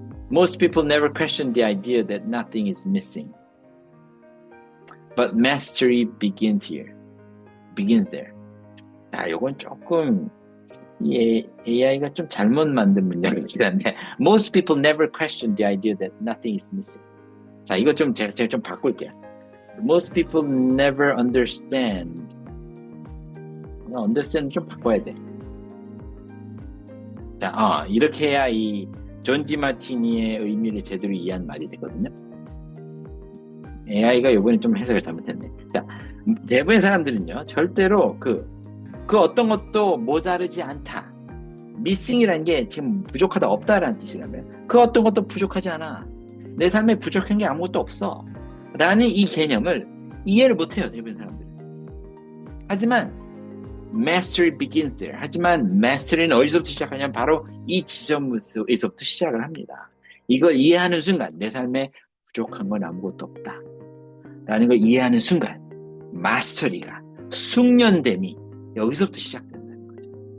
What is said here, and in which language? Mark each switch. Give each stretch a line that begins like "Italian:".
English: Most people never question the idea that nothing is missing. But mastery begins there.
Korean: 자, 요건 조금 AI가 좀 잘못 만든 문장이긴 한데,
English: most people never question the idea that nothing is missing.
Korean: 자, 이거 좀 제가 좀 바꿀게요.
English: Most people never understand.
Korean: understand 좀 바꿔야 돼. 자, 이렇게 해야 이 존 디마티니의 의미를 제대로 이해한 말이 되거든요. AI가 이번에 좀 해석을 잘못했네. 자, 대부분의 사람들은요, 절대로 그 어떤 것도 모자르지 않다. missing이라는 게 지금 부족하다, 없다라는 뜻이라면 그 어떤 것도 부족하지 않아. 내 삶에 부족한 게 아무것도 없어. 라는 이 개념을 이해를 못해요, 대부분 사람들은. 하지만
English: mastery begins there.
Korean: 하지만 mastery는 어디서부터 시작하냐면 바로 이 지점에서부터 시작을 합니다. 이걸 이해하는 순간 내 삶에 부족한 건 아무것도 없다 라는 걸 이해하는 순간 마스터리가, 숙련됨이 여기서부터 시작된다는 거죠.